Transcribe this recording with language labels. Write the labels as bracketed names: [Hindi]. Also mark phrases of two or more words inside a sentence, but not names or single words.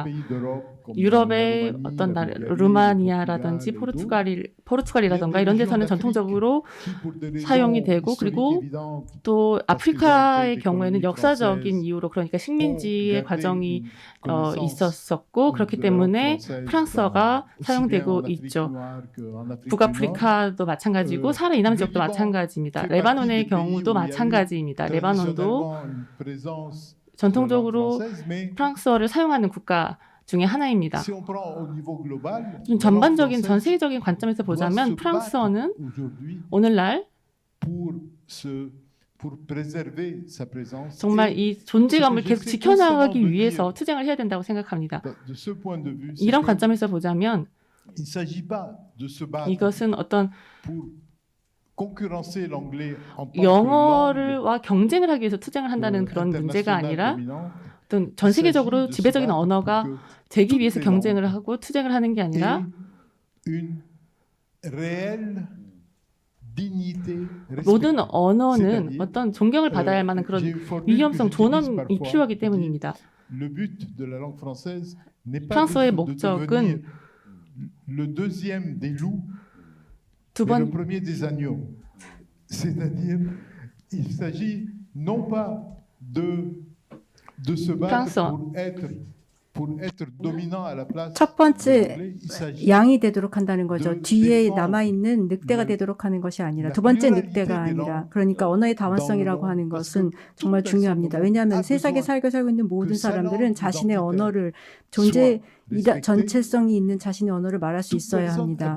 [Korean] 유럽의 어떤 루마니아라든지 포르투갈이라든가 이런 데서는 전통적으로 사용이 되고 그리고 또 아프리카의 경우에는 역사적인 이유로 그러니까 식민지의 과정이 있었었고 그렇기 때문에 프랑스어가 사용되고 있죠. 북아프리카도 마찬가지고 사하라 이남 지역도 마찬가지입니다. 레바논의 경우도 마찬가지입니다. 레바논도 전통적으로 프랑스어를 사용하는 국가 중에 하나입니다. [French] Si on prend au niveau global, [Korean] 좀 전반적인 전 세계적인 관점에서 보자면 프랑스어는 [French] aujourd'hui [Korean] 오늘날 [French] pour préserver sa présence. [Korean] 정말 이 존재감을 계속 지켜나가기 위해서 투쟁을 해야 된다고 생각합니다. [French] De ce point de vue, [Korean] 이런 관점에서 보자면 [French] il s'agit pas de se battre [Korean] 이것은 어떤 [French] pour concurrencer l'anglais en tant que langue [Korean] 영어와 경쟁을 하기 위해서 투쟁을 한다는 그런 문제가 아니라 어떤 전 세계적으로 지배적인 언어가 되기 위해서 경쟁을 하고 투쟁을 하는 게 아니라 [French] une réelle dignité [Korean] 모든 언어는 어떤 존경을 받아야 할 만한 그런 위험성, 존엄이 필요하기 때문입니다. [French] Le but de la langue française n'est pas [Korean] 프랑스어의 [French] de [Korean] 목적은 [French] devenir le deuxième des loups, [Korean] 두 [French] mais le [Korean] 번 [French] premier des agneaux. C'est-à-dire, il s'agit non pas de se battre pour être dominant à la place [Korean] 첫 [French] de [Korean] 번째 [French] l'anglais. Il s'agit [Korean] 양이 되도록 한다는 거죠. 뒤에 남아있는 늑대가 되도록 하는 것이 아니라 두 번째 늑대가 아니라 그러니까 언어의 다원성이라고 하는 것은 정말 중요합니다. 왜냐하면 세상에 살고 있는 모든 사람들은 자신의 언어를 전체성이 있는 자신의 언어를 말할 수 있어야 합니다.